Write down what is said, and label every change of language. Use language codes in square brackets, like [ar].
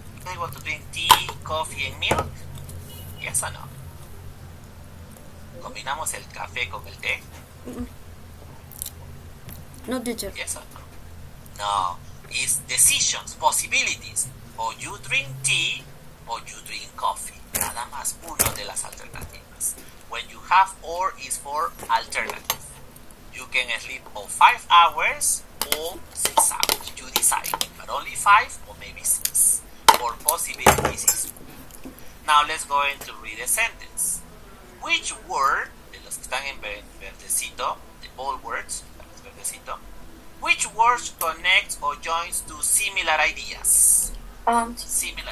[en] Do you want to drink tea, coffee, and milk? Yes or no? [es] ¿Combinamos el café con el té? [en] No, teacher. Yes or no? No. It's decisions, possibilities. O you drink tea, or you drink coffee. [es] Nada más uno de las alternativas. [en] When you have or is for alternative. You can sleep for 5 hours or 6 hours. You decide. But only 5 or maybe 6. For possibilities is. Now let's go into read a sentence. Which word, de los que están en verdecito, the bold words, verdecito, which words connects or joins to similar ideas? Similar.